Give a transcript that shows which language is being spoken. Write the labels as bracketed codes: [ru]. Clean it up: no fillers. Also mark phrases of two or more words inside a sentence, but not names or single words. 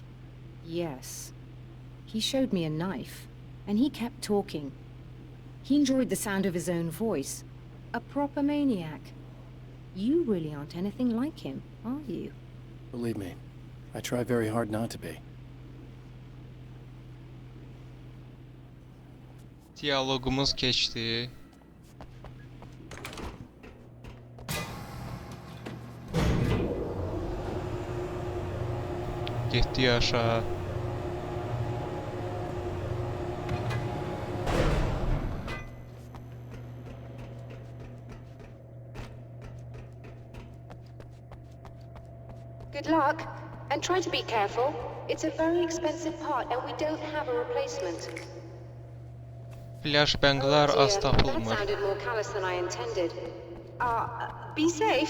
[en] Yes. He showed me a knife, and he kept talking. He enjoyed the sound of his own voice. A proper maniac. You really aren't anything like him, are you? Believe me, I try very hard not to be. [az] Diyalogumuz keçdi. Getdi aşağı. [en] Good luck, and try to be careful. It's a very expensive part, and we don't have a replacement. [az] Flashbanglar az [en] That [az] tapılmır. [en] sounded more callous than I intended. Be safe.